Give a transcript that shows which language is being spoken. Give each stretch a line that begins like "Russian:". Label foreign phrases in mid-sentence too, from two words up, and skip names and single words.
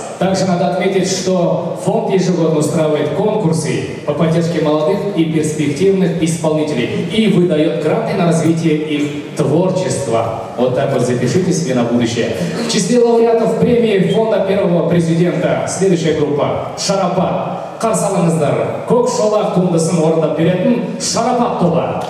Russian: Также надо отметить, что фонд ежегодно устраивает конкурсы по поддержке молодых и перспективных исполнителей и выдает гранты на развитие их творчества. Вот так вот запишите себе на будущее. В числе лауреатов премии фонда первого президента следующая группа «Шарапат».
Kazakh: Қарсы алыңыздар. Көк шолақ туындысын орындап беретін «Шарапат» тобы.